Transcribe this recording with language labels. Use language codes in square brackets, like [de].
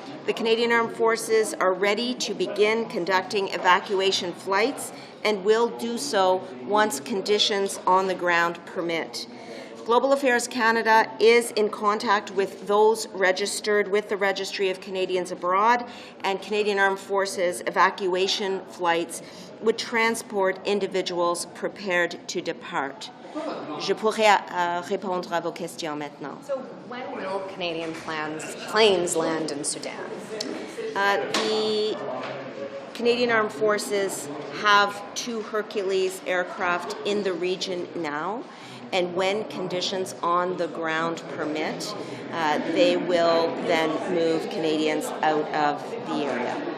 [en] The Canadian Armed Forces are ready to begin conducting evacuation flights and will do so once conditions on the ground permit. Global Affairs Canada is in contact with those registered with the Registry of Canadians Abroad, and Canadian Armed Forces evacuation flights would transport individuals prepared to depart. [fr] Je pourrais répondre à vos questions maintenant. [en] So when will Canadian planes land in Sudan? The Canadian Armed Forces have 2 Hercules aircraft in the region now, and when conditions on the ground permit, they will then move Canadians out of the area.